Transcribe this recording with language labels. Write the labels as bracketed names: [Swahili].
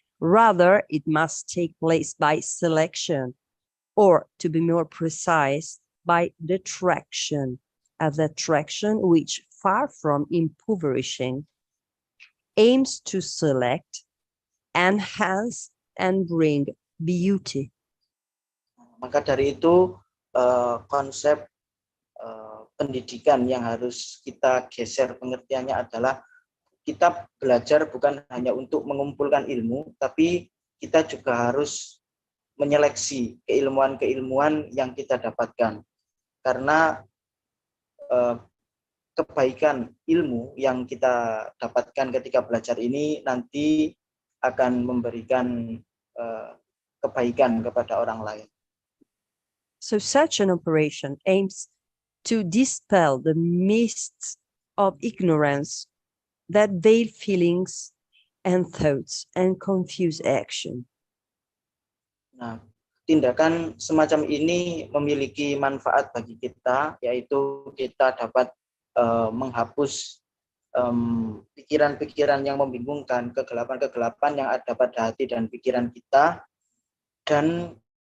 [English] Rather, it must take place by selection, or to be more precise, by detraction, a detraction which, far from impoverishing, aims to select, enhance, and bring beauty. [Indonesian] Maka dari itu, konsep pendidikan yang harus kita geser pengertiannya adalah kita belajar bukan hanya untuk mengumpulkan ilmu, tapi kita juga harus menyeleksi keilmuan-keilmuan yang kita dapatkan. Karena kebaikan ilmu yang kita dapatkan ketika belajar ini nanti akan memberikan kebaikan kepada orang lain. [English] So such an operation aims to dispel the mists of ignorance that veil feelings and thoughts and confuse action. [Indonesian] Nah, tindakan semacam ini memiliki manfaat bagi kita, yaitu kita dapat menghapus pikiran-pikiran yang membingungkan, kegelapan-kegelapan yang ada pada hati dan pikiran kita, dan